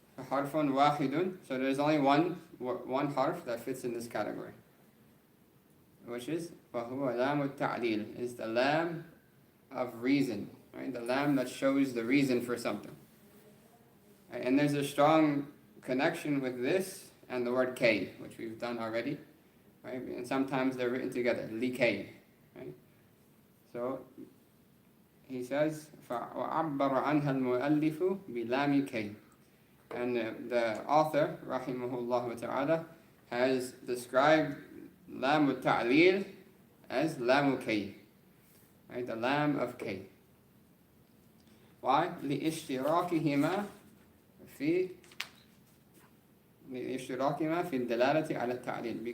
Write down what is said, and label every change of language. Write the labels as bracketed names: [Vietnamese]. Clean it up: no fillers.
[English] Harfun wahidun, so there's only one harf that fits in this category, which is [Arabic] وَهُوَ لَامُ التَّعْلِيل, [English] is the lam of reason, right? The lam that shows the reason for something. Right? And there's a strong connection with this and the word K, which we've done already, right? And sometimes they're written together, li-K, right? So he says [Arabic] وَعَبَّرَ عَنْهَا الْمُؤَلِّفُ بِلَامِ كَيْ. [English] And the author, rahimahullah ta'ala, has described lam ta'lil as lam kay, right? The lam of K. Why? [Arabic] لِإِشْتِرَاكِهِمَا فِي الدَّلَالَةِ عَلَى التَّعْلِيل.